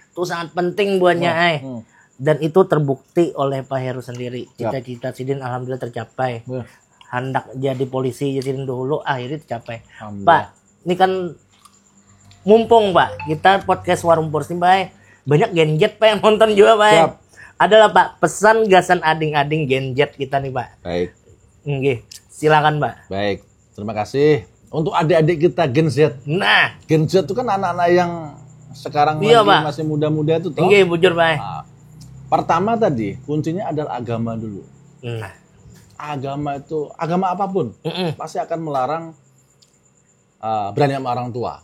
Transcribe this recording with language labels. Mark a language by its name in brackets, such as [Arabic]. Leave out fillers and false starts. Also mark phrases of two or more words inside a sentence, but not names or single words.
[Indonesian] itu sangat penting buatnya dan itu terbukti oleh Pak Heru sendiri. Cita-cita Sidin alhamdulillah tercapai. Hendak jadi polisi Sidin dulu akhirnya tercapai. Pak, ini kan mumpung Pak kita podcast Warung Purs nih Pak, banyak genjet Pak yang nonton juga Pak. [Banjar] Adalah Pak pesan gasan ading-ading genjet kita nih Pak. [Indonesian] Baik. Nggih, silakan Pak. Baik, terima kasih. Untuk adik-adik kita Gen Z. Nah, Gen Z itu kan anak-anak yang sekarang lagi masih muda-muda itu toh. Nggih, bujur Pak. Nah, pertama tadi kuncinya adalah agama dulu. Nah, agama itu agama apapun pasti akan melarang berani sama orang tua.